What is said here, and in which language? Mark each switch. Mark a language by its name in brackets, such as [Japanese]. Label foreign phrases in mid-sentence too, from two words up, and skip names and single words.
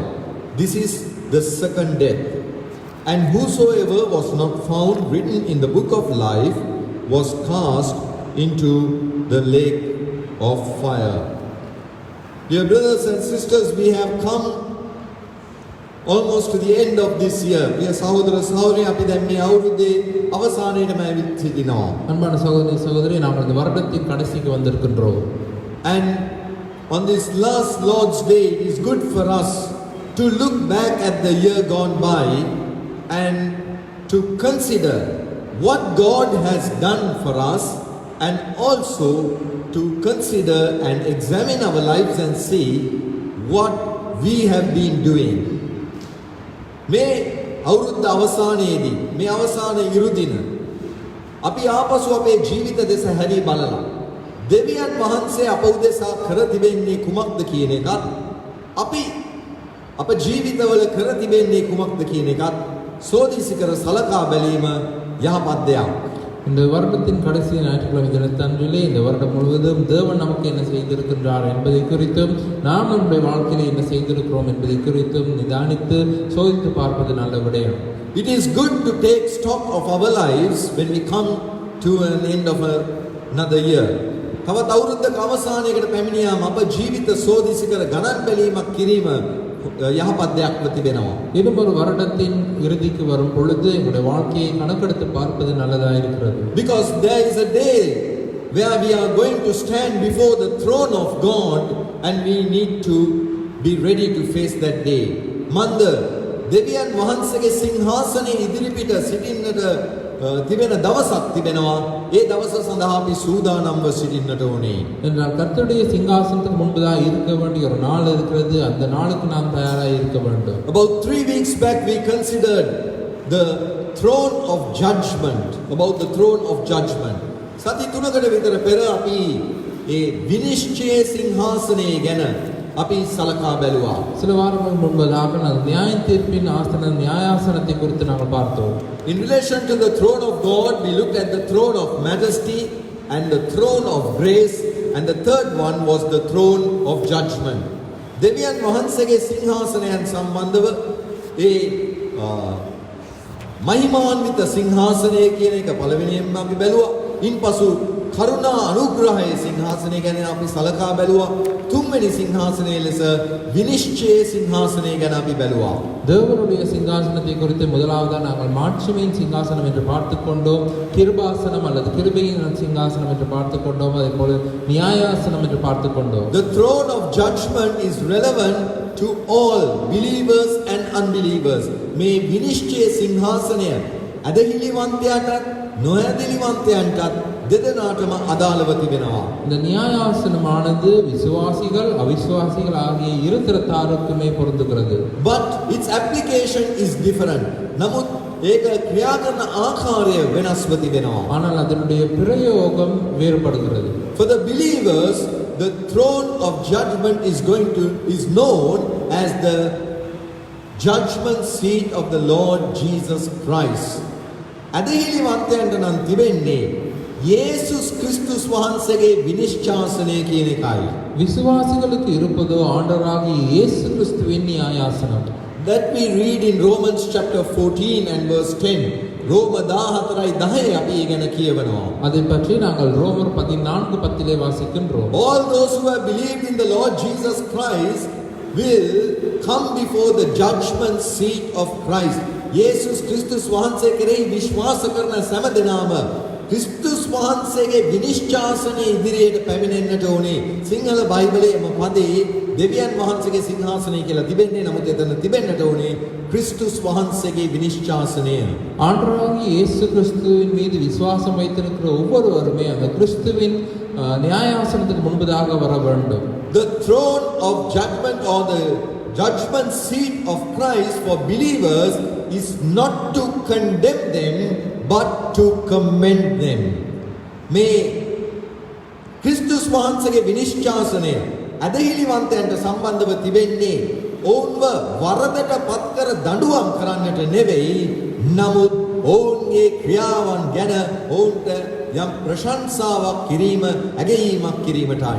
[English] This is the second death. And whosoever was not found written in the book of life was cast into the lake of fire. Dear brothers and sisters, we have come almost to the end of this year. [Sinhala] ප්‍රිය සහෝදර සහෝදරී, අපි දැන් මේ අවුරුද්දේ අවසානයේටම ඇවිත් සිටිනවා. [Tamil] அன்பான சகோதரி சகோதரி நாங்கள் இந்த வருடத்தின் கடைசிக்கு வந்திருக்கின்றோம். [English] And on this last Lord's Day, it is good for us to look back at the year gone by and to consider what God has done for us, and also to consider and examine our lives and see what we have been doing. [Sinhala] මේ අවුරුද්ද අවසානයේදී මේ අවසාන ඉරුදින අපි ආපසු අපේ ජීවිත දෙස හැරී බලලා දෙවියන් වහන්සේ අප උදෙසා කර තිබෙන්නේ කුමක්ද කියන එකත් අපි අප ජීවිතවල කර තිබෙන්නේ කුමක්ද කියන එකත් සෝදිසි කර සලකා බැලීම යහපත් දෙයක්. [Tamil] இந்த வருடத்தின் கடைசி ஞாயிற்றுக்கிழமை தினத்தன்றிலே இந்த வருடம் முழுவதும் தேவன் நமக்கு என்ன செய்திருக்கின்றார் என்பதை குறித்தும் நாம் நம்முடைய வாழ்க்கையில என்ன செய்திருக்கிறோம் என்பதை குறித்தும் நிதானித்து சோதித்து பார்ப்பது நல்ல விடயம். [English] It is good to take stock of our lives when we come to an end of another year. [Sinhala] තවත් අවුරුද්දක අවසානයකට පැමිණියාම අප ජීවිත සෝදිසි කර ගණන් බැලීමක් කිරීම යහපත් දෙයක්ම තිබෙනවා. [Tamil] இன்னும் ஒரு வருடத்தின் இறுதிக்கு வரும் பொழுது எங்களுடைய வாழ்க்கையை கணக்கெடுத்து பார்ப்பது நல்லதாக இருக்கிறது. [English] Because there is a day where we are going to stand before the throne of God, and we need to be ready to face that day. [Sinhala] මන්ද දෙවියන් වහන්සේගේ සිංහාසනයේ ඉදිරිපිට සිටින්නට තිබෙන දවසක් තිබෙනවා. ඒ දවස සඳහා අපි සූදානම්ව සිටින්නට ඕනේ. [Tamil] என்றால் கர்த்தருடைய சிங்காசனத்துக்கு முன்பதாக இருக்க வேண்டிய ஒரு நாள் இருக்கிறது. அந்த நாளுக்கு நாம் தயாராக இருக்க வேண்டும். [English] About 3 weeks back we considered the throne of judgment, about the throne of judgment. [Sinhala] සති 3කට විතර පෙර අපි ඒ විනිශ්චය සිංහාසනය ගැන අපි සලකා බැලුවා. [Tamil] சில வாரங்கள் முன்பதாக நாங்கள் நியாய தீர்ப்பின் நியாயாசனத்தை குறித்து நாங்கள் பார்த்தோம். [English] In relation to the throne of God, we looked at the throne of majesty and the throne of grace, and the third one was the throne of judgment. [Sinhala] දෙවියන් වහන්සේගේ සිංහාසනයන් සම්බන්ධව ඒ මහිමාන්විත සිංහාසනය කියන එක පළවෙනියෙන්ම අපි බැලුවා. ඉන්පසු කරුණා අනුග්‍රහයේ සිංහාසනය ගැන අපි සලකා බැලුවා. තුන්වෙනි සිංහාසනයේ ලෙස විනිශ්චය සිංහාසනය ගැන අපි බැලුවා. [Tamil] தேவனுடைய சிங்காசனத்தை குறித்து முதலாவதாக நாங்கள் மாட்சிமையின் சிங்காசனம் என்று பார்த்துக் கொண்டோம். கிருபாசனம் அல்லது கிருபையின் சிங்காசனம் என்று பார்த்துக் கொண்டோம். அதே போல நியாயாசனம் என்று பார்த்துக் கொண்டோம். [English] The throne of judgment is relevant to all believers and unbelievers. [Sinhala] මේ විනිශ්චය සිංහාසනය අදහිලිවන්තයාටත් නොඇදහිලිවන්තයන්ටත් දෙදෙනාටම අදාළව තිබෙනවා. [Tamil] இந்த நியாயாசனமானது விசுவாசிகள் அவிசுவாசிகள் ஆகிய இரு தரத்தாருக்குமே பொருந்துகிறது. [English] But its application is different. [Sinhala] නමුත් ඒක ක්‍රියා කරන ආකාරය වෙනස්ව තිබෙනවා. [Tamil] ஆனால் அதனுடைய பிரயோகம் வேறுபடுகிறது. [English] For the believers, the throne of judgment is known as the judgment seat of the Lord Jesus Christ. [Sinhala] අදහිලිවන්තයන්ට නම් තිබෙන්නේ යේසුස් ක්‍රිස්තුස් වහන්සේගේ විනිශ්චාසනය කියන එකයි. [Tamil] விசுவாசிகளுக்கு இருப்பதோ ஆண்டவராகிய இயேசு கிறிஸ்துவின் நியாயாசனம். [English] That we read in Romans chapter 14 and verse 10. [Sinhala] රෝම 14:10 අපි ඉගෙන කියවනවා. [Tamil] அதை பற்றி நாங்கள் ரோமர் 14:10 வாசிக்கின்றோம். [English] All those who have believed in the Lord Jesus Christ will come before the judgment seat of Christ. [Sinhala] යේසුස් ක්‍රිස්තුස් වහන්සේ කෙරෙහි විශ්වාස කරන සෑම දෙනාම ක්‍රිස්තුස් වහන්සේගේ විනිශ්චාසනයේ ඉදිරියට පැමිණෙන්නට ඕනේ. සිංහල බයිබලයේම පදේ දෙවියන් වහන්සේගේ සිංහාසනය කියලා තිබෙන්නේ. නමුත් එතන තිබෙන්නට ඕනේ ක්‍රිස්තුස් වහන්සේගේ විනිශ්චාසනය. [Tamil] ஆண்டவராகிய இயேசு கிறிஸ்துவின் மீது விசுவாசம் வைத்திருக்கிற ஒவ்வொருவருமே அந்த கிறிஸ்துவின் நியாயாசனத்துக்கு முன்பதாக வர வேண்டும். [English] The throne of judgment or the judgment seat of Christ for believers is not to condemn them but to commend them. [Sinhala] මේ ක්‍රිස්තුස් වහන්සේගේ විනිශ්චාසනය අදහිලිවන්තයන්ට සම්බන්ධව තිබෙන්නේ ඔවුන්ව වරදට පත්කර දඬුවම් කරන්නට නෙවෙයි, නමුත් ඔවුන්ගේ ක්‍රියාවන් ගැන ඔවුන්ට යම් ප්‍රශංසාවක් කිරීම, ඇගයීමක් කිරීමටයි.